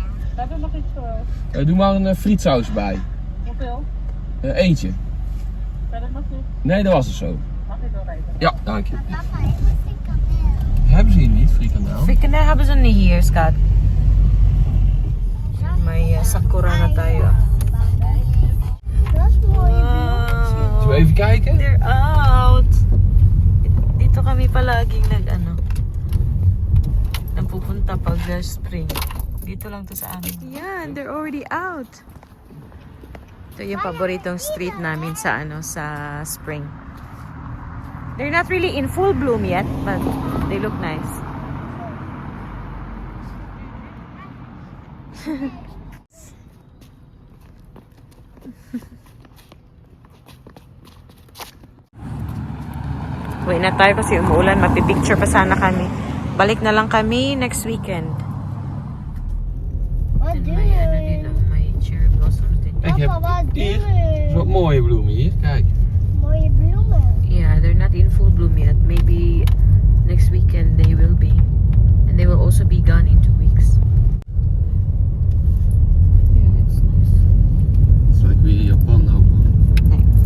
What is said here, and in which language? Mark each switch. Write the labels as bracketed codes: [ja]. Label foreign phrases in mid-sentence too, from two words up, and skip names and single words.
[nl] Verder nog iets voor. Doe maar een frietsaus bij. Hoeveel? Eentje. Verder nog niet. Nee, dat was het zo. Mag ik wel eten? Ja, dank je. Papa, ik wil frikandel. Hebben ze hier niet, frikandel? Frikandel hebben ze niet hier, schat. Zo [tl] may sakura na tayo. [nl] Dat is mooi. Wow. Zullen we even kijken? [en] They're out. [tl] Dito kami palaging nagpupunta pag spring. Dito lang to sa amin. [en] Yeah, they're already out. [tl] Ito yung paboritong street namin sa sa spring. [en] They're not really in full bloom yet, but they look nice. [tl] Uwi na tayo kasi umuulan. Magpipicture pa sana kami. Balik na lang kami [en] next weekend. [nl] Wat [en] And [nl] doe [tl] may ano [nl] je? [tl] dito, may [en] cherry blossoms [tl] din. [nl] Ik heb Papa, wat doe hier je? zo'n mooie bloemen hier. Kijk. Mooie bloemen. [en] Yeah, they're not in full bloom yet. Maybe next weekend they will be. And they will also be gone in 2 weeks. Yeah, it's nice. [nl] Het lijkt weer in Japan ook. Nee.